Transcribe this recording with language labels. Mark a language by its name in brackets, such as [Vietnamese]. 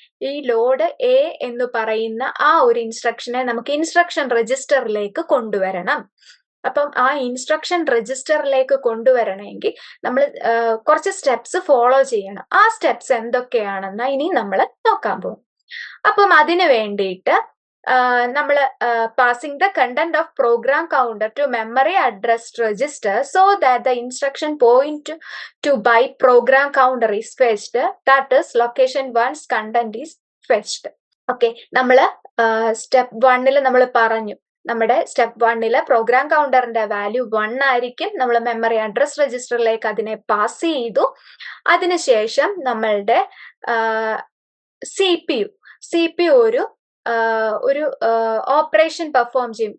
[Malayalam] ഈ load A എന്ന് പറയുന്ന ആ ഒരു ഇൻസ്ട്രക്ഷനെ നമുക്ക് ഇൻസ്ട്രക്ഷൻ രജിസ്റ്ററിലേക്ക് കൊണ്ടുവരണം. അപ്പം ആ ഇൻസ്ട്രക്ഷൻ രജിസ്റ്ററിലേക്ക് കൊണ്ടുവരണമെങ്കിൽ നമ്മൾ കുറച്ച് സ്റ്റെപ്സ് ഫോളോ ചെയ്യണം. ആ സ്റ്റെപ്സ് എന്തൊക്കെയാണെന്ന് ഇനി നമ്മൾ നോക്കാൻ പോകും. അപ്പം അതിന് വേണ്ടിയിട്ട് നമ്മൾ [English] passing the content of program counter to memory address register so that the instruction point to byte program counter is fetched, that is location 1's content is fetched. [Malayalam] Okay, നമ്മള് സ്റ്റെപ്പ് 1 നമ്മൾ പറഞ്ഞു, നമ്മുടെ സ്റ്റെപ്പ് 1 പ്രോഗ്രാം കൗണ്ടറിന്റെ വാല്യൂ 1 ആയിരിക്കും. നമ്മൾ memory address രജിസ്റ്ററിലേക്ക് അതിനെ pass ചെയ്തു. അതിനുശേഷം നമ്മളുടെ സി പി യു ഒരു ഓപ്പറേഷൻ പെർഫോം ചെയ്യും.